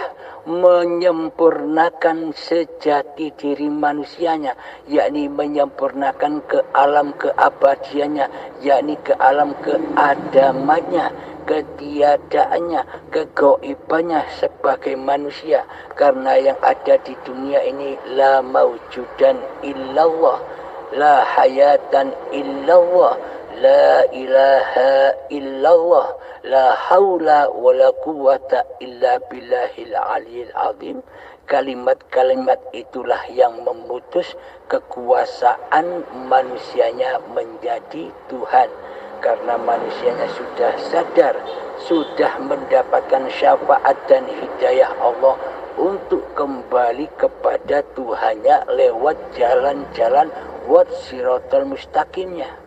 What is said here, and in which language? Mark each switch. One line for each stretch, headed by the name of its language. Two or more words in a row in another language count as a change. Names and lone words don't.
Indonesian: menyempurnakan sejati diri manusianya, yakni menyempurnakan ke alam keabadiannya, yakni ke alam keadamannya, ketiadaannya, kegoibannya sebagai manusia. Karena yang ada di dunia ini
Arabic: لا موجود إلا الله لا حياة إلا الله لا إله إلا الله لا حول ولا قوة إلا بالله العلي العظيم.
Indonesian: Kalimat-kalimat itulah yang memutus kekuasaan manusianya menjadi Tuhan. Karena manusianya sudah sadar, sudah mendapatkan syafaat dan hidayah Allah untuk kembali kepada Tuhannya lewat jalan-jalan wat
Arabic: صراط المستقيم.